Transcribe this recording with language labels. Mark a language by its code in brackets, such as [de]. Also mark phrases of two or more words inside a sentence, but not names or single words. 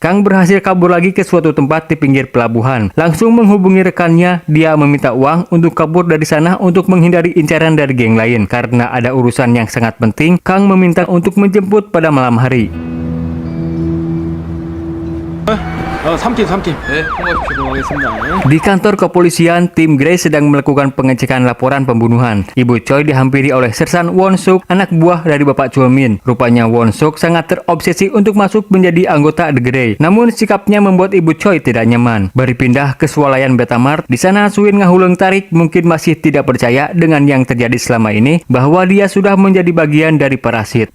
[id] Kang berhasil kabur lagi ke suatu tempat di pinggir pelabuhan. Langsung menghubungi rekannya, dia meminta uang untuk kabur dari sana untuk menghindari incaran dari geng lain. Karena ada urusan yang sangat penting, Kang meminta untuk menjemput pada malam hari. [ko] 3팀. 네, 통과시키도록 하겠습니다. [id] Di kantor kepolisian, tim Grey sedang melakukan pengecekan laporan pembunuhan. Ibu Choi dihampiri oleh Sersan Won Suk, anak buah dari Bapak Choi Min. Rupanya Won Suk sangat terobsesi untuk masuk menjadi anggota The Grey. Namun sikapnya membuat Ibu Choi tidak nyaman. Berpindah ke swalayan Betamart, di sana Suin [su] ngahuleng tarik [id] mungkin masih tidak percaya dengan yang terjadi selama ini bahwa dia sudah menjadi bagian dari parasit.